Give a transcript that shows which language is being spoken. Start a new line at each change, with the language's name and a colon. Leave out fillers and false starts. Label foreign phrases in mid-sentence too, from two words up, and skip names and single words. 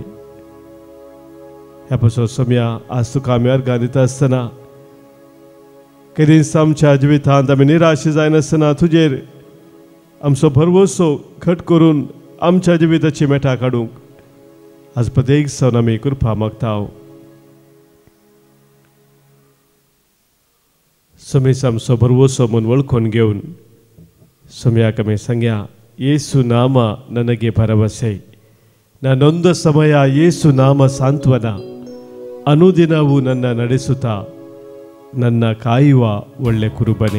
Konkani: ह्या पासून सोम्या आज तुका आमी अर्गां दिता आसतना केदींच आमच्या जिवितांत आमी निराश जायनासतना तुजेर आमचो भरवसो घट करून आमच्या जिविताची मेटा काडूंक आज प्रत्येक सण आमी कृपा मागता. सोमेस आमचो भरवसो म्हूण वळखून घेवन सोम्याक आमी सांगया, येसु नाम
Kannada: ನನಗೆ ಭರವಸೆ, ನಾನೊಂದು ಸಮಯ ಯೇಸು ನಾಮ ಸಾಂತ್ವನ, ಅನುದಿನವೂ ನನ್ನ ನಡೆಸುತ್ತಾ ನನ್ನ ಕಾಯುವ ಒಳ್ಳೆ ಕುರುಬನೇ.